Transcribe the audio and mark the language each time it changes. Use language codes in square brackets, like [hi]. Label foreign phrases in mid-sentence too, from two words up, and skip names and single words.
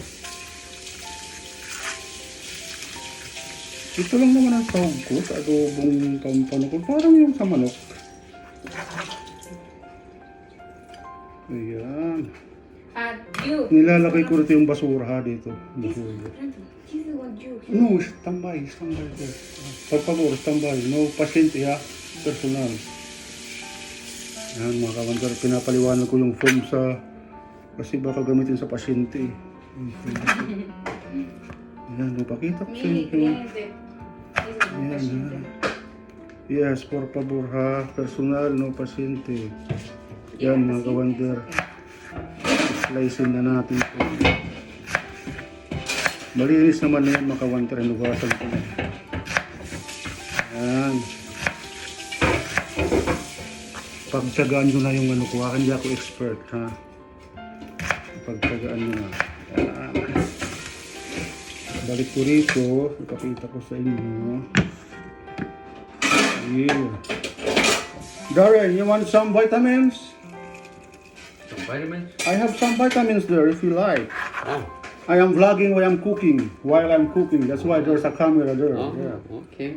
[tl] Ito lang naman ang tawag ko sa adobong pampano ko. Parang yung sa manok. Ayan. [en] You. [tl] Nilalagay ko rito yung basura ha dito. Basura. [en] He's the one you. No, standby there. [es] Por favor, [en] standby. [tl] No pasyente ha. Personal. Ayan mga ka-wonder, pinapaliwanag ko yung foam sa kasi baka gamitin sa pasyente eh. Ayan, napakita ko sa [en] Me, [tl] inyo. [es] cliente. [tl] Ayan, [es] ha. Yes, por favor ha. [tl] Personal, no pasyente. Yan mga ka-wonder. Slicein na natin ito. Malinis naman na yan mga ka-wonder. Inugasan ko na. Ayan. Pagtsagaan nyo na yung ano ko. Hindi ako expert ha. Pagtsagaan nyo na. Ayan. Balik ko rito. Ipakita ko sa inyo. [en] Yeah. Darren, you want some vitamins? some vitamins? I have some vitamins there if you like. Oh, I am vlogging while I'm cooking. That's why there's a camera there. Yeah. okay.